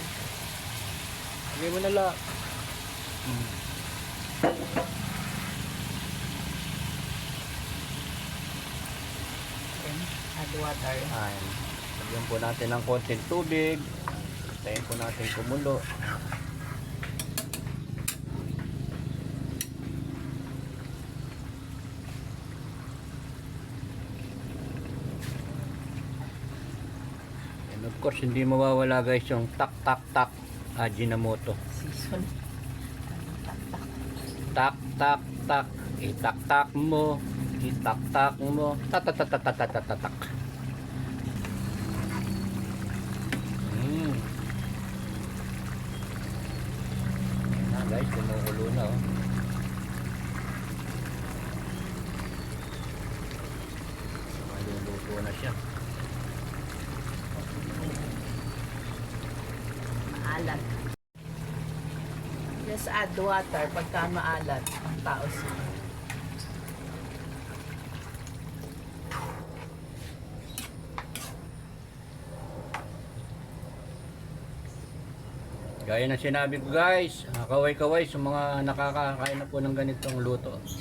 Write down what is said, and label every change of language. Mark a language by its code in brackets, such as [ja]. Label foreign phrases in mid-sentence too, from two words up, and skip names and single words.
[tl] Lagay mo na lang. [en] Then, add water. [tl] Ayan. Lagyan po natin ng konting tubig. Tayin po natin kumulo. [en] And of course, [tl] hindi mawawala guys yung tak tak tak Ajinomoto. Season. Tak tak tak. Itak tak mo. Itak tak mo. Tak tak tak tak tak tak tak tak. Guys, kumukulo na oh. Maluluto na siya. Maalat. [en] Just add water [tl] pagka maalat ang taos. Gaya ng sinabi ko guys, kaway-kaway sa mga nakakakain na po ng ganitong luto.